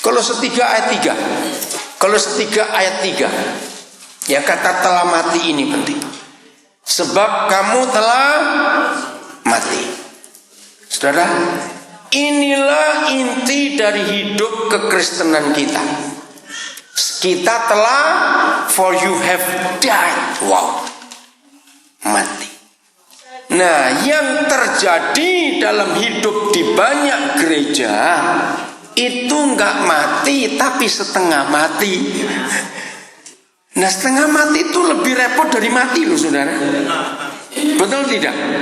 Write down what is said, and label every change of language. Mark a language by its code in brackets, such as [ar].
[id] Kolose 3 ayat 3. Kolose 3 ayat 3. Ya, kata telah mati ini penting. Sebab kamu telah mati. Saudara, inilah inti dari hidup kekristenan kita. Kita telah, [en] for you have died. [id] Wow, mati. Nah, yang terjadi dalam hidup di banyak gereja itu nggak mati, tapi setengah mati. Nah, setengah mati itu lebih repot dari mati loh saudara. Betul tidak?